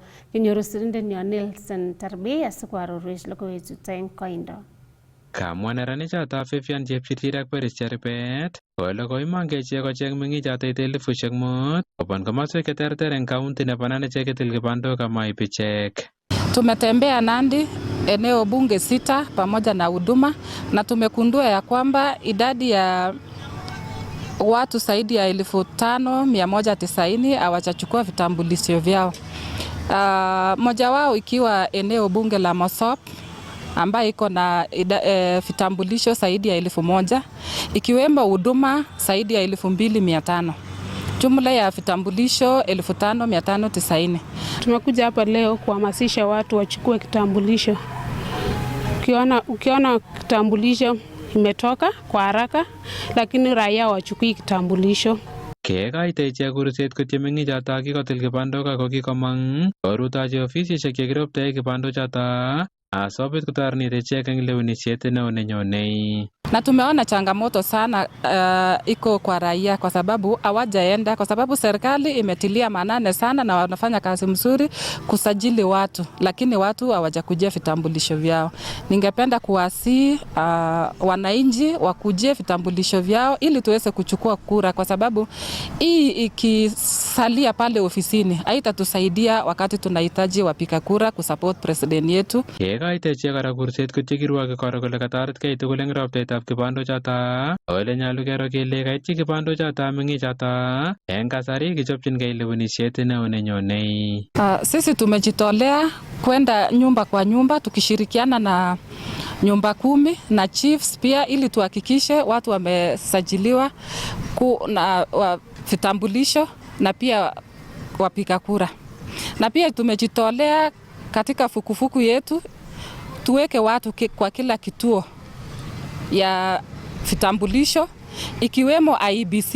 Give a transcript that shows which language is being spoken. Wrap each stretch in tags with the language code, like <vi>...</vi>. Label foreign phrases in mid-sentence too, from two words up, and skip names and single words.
<kln>Kinyoru sirindenyo Nelson Tarbi asikoarorwech logoiwechuto eng koindo. Kamwa neranichoto Vivian Chepchirchir ak Peres Cherubet kole koimang ichek kocheng meng'ichotet 5,000 kobun komoswek cheterter eng kaunti nebo Nandi cheketil kibandok amaib ichek.</kln> <sw>Tumetembea Nandi eneo bunge 6 pamoja na huduma na tumekundua ya kwamba idadi ya watu zaidi ya 5,190 hawajachukua vitambulisho vyao. Moja wao ikiwa eneo bunge la Mosop ambayo iko na vitambulisho zaidi ya 1,000 ikiwemo huduma zaidi ya 2,500. Jumla ya vitambulisho 5,590. Tumekuja hapa leo kuhamasisha watu wachukue kitambulisho. Ukiona kitambulisho imetoka kwa haraka, lakini raia wachukui kitambulisho.</sw> <kln>Kekoito ichek kurset kotie meng'ichoto kikotil kibandok ako kikomong korutochi ofisisiek chekiroptoe kibandochoto asobit kotoret ichek eng lewenisiet neo nenyonei.</kln> <sw>Na tumeona changamoto sana iko kwa raia kwa sababu hawajaenda, kwa sababu serikali imetilia maanane sana na wanafanya kazi mzuri kusajili watu, lakini watu hawajakujia vitambulisho vyao. Ningependa kuwasihi wananchi wakujie vitambulisho vyao ili tuweze kuchukua kura, kwa sababu hii ikisalia pale ofisini haitatusaidia wakati tunahitaji wapiga kura kusupport president yetu.</sw> <kln>Kekoito ichek kora kurset kotie kirwoket koro kole katoretkei tugul eng roptaetab kibandochoto ole nyolu kero kele kaityi kibandochoto meng'ichoto eng kasari kichopchinkei lewenisiet neo nenyonei.</kln> <sw>Sisi tumejitolea kwenda nyumba kwa nyumba tukishirikiana na nyumba 10 na chiefs pia, ili tuhakikishe watu wamesajiliwa na vitambulisho na pia wapiga kura. Na pia tumejitolea katika fukufuku yetu tuweke watu kwa kila kituo ya vitambulisho ikiwemo IEBC.</sw>